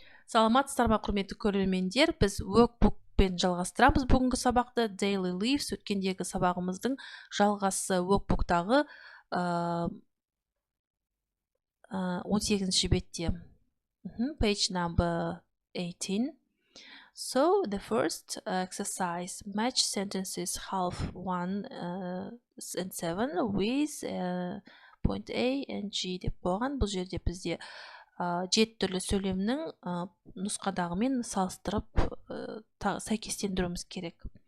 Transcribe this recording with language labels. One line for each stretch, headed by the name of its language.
Kazakh: Саламатсыздар ма, құрметті көрермендер? Біз workbookпен жалғастырамыз бүгінгі сабақты. Daily Lives өткендегі сабағымыздың жалғасы workbooktағы 18-ші бетте.
English: Page number 18. So the first exercise, match sentences half 1 and 7 with point A and G
Kazakh: деп қойған. Бұл жерде бізде 7 түрлі сөйлемнің нұсқадағымен салыстырып сәйкестендіруіміз керек.